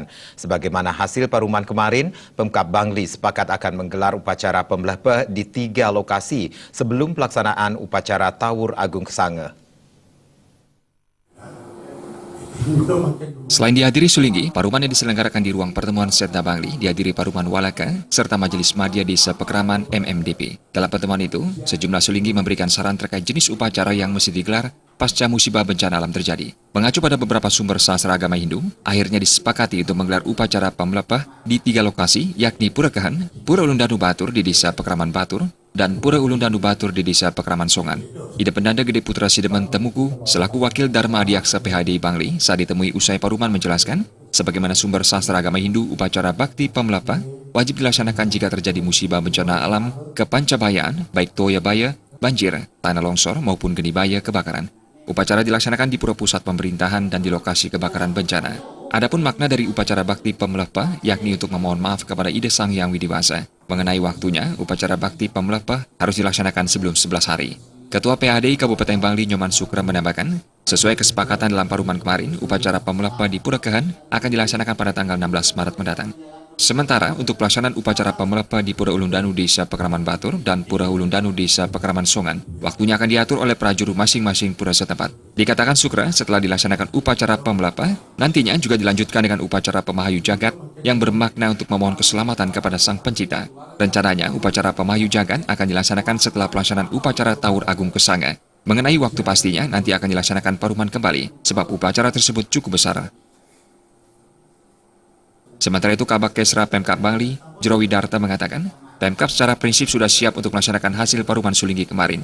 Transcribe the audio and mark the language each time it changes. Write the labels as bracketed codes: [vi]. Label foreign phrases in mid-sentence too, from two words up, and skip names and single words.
[id] Sebagaimana hasil paruman kemarin, Pemkab Bangli sepakat akan menggelar upacara pembelah di 3 lokasi sebelum pelaksanaan upacara Tawur Agung Kesange. Selain dihadiri Sulinggi, paruman yang diselenggarakan di ruang pertemuan Setda Bangli dihadiri Paruman Walaka serta Majelis Madya Desa Pekraman MMDP. Dalam pertemuan itu, sejumlah Sulinggi memberikan saran terkait jenis upacara yang mesti digelar pasca musibah bencana alam terjadi. Mengacu pada beberapa sumber sastra agama Hindu, akhirnya disepakati untuk menggelar upacara pembelah di 3 lokasi, yakni Pura Kehan, Pura Ulun Danu Batur di Desa Pekraman Batur, dan Pura Ulun Danu Batur di Desa Pekraman Songan. Ida Pendanda Gede Putra Sidemen Temuku, selaku Wakil Dharma Adiaksa PHDI Bangli, saat ditemui usai paruman menjelaskan, sebagaimana sumber sastra agama Hindu, upacara bakti pemlapa wajib dilaksanakan jika terjadi musibah bencana alam kepancabayaan, baik [ban] toya baya, [id] banjir, tanah longsor maupun [ban] geni baya [id] kebakaran. Upacara dilaksanakan di pura pusat pemerintahan dan di lokasi kebakaran bencana. Adapun makna dari upacara bakti pemlepa yakni untuk memohon maaf kepada Ida Sang Hyang Widiwasa. Mengenai waktunya, upacara bakti pemlepa harus dilaksanakan sebelum 11 hari. Ketua PHDI Kabupaten Bangli Nyoman Sukra menambahkan, sesuai kesepakatan dalam paruman kemarin, upacara pemlepa di Pura Kehan akan dilaksanakan pada tanggal 16 Maret mendatang. Sementara untuk pelaksanaan upacara pemelepa di Pura Ulun Danu Desa Pekraman Batur dan Pura Ulun Danu Desa Pekraman Songan, waktunya akan diatur oleh prajurit masing-masing pura setempat. Dikatakan Sukra, setelah dilaksanakan upacara pemelepa, nantinya juga dilanjutkan dengan upacara pemahayu jagat yang bermakna untuk memohon keselamatan kepada Sang Pencipta. Rencananya, upacara pemahayu jagat akan dilaksanakan setelah pelaksanaan upacara Tawur Agung Kesange. Mengenai waktu pastinya, nanti akan dilaksanakan paruman kembali, sebab upacara tersebut cukup besar. Sementara itu, Kabak Kesra Pemkab Bangli, Jerowi Darta mengatakan, Pemkab secara prinsip sudah siap untuk melaksanakan hasil paruman Sulinggi kemarin.